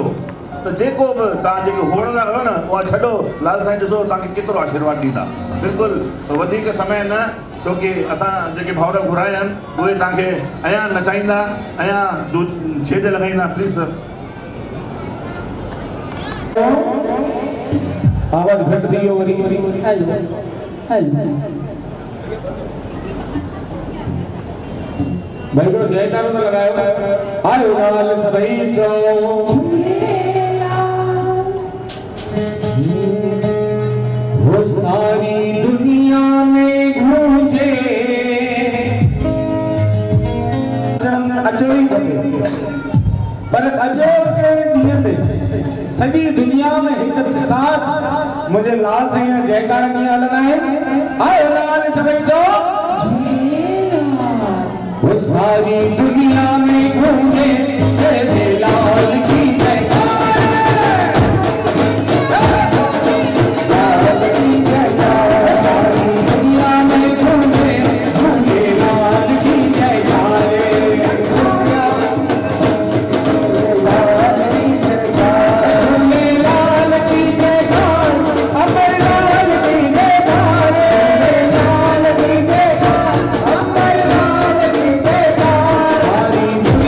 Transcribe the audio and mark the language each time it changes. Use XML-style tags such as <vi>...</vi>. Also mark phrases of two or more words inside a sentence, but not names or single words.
<sd>त जेको बि तव्हां जेके होड़ंदा आहियो न, उहा छॾो, लाल साईं ॾिसो तव्हांखे केतिरो आशीर्वाद ॾींदा। बिल्कुलु वधीक समय न, छोकी असां जेके भाउर घुराया आहिनि उहे तव्हांखे अञा नचाईंदा, अञा छेज लॻाईंदा।</sd> <en>please sir.</en> <sd>आवाज़ घटि थी वियो वरी। भाई तो जयकारो तो लगायो। आयो लाल सभई चो वो</sd> <hi>सारी दुनिया में गूंजे।</hi> <sd>अचो ही पर अचो के नियत सॼी दुनिया में</sd> <hi>एक साथ</hi> <sd>मुझे लाल साईं जयकारा कीअं हलंदा आहिनि। आयो लाल सभई चो वो</sd> <hi>सारी दुनिया में गूंजे तेरे लाल की जयकार, लाल की जयकार। सारी दुनिया में गूंजे झूले लाल की जयकार, लाल की जयकार, झूले लाल की जयकार, अमर लाल की जयकार, लाल की जयकार, अमर लाल की जयकार।</hi>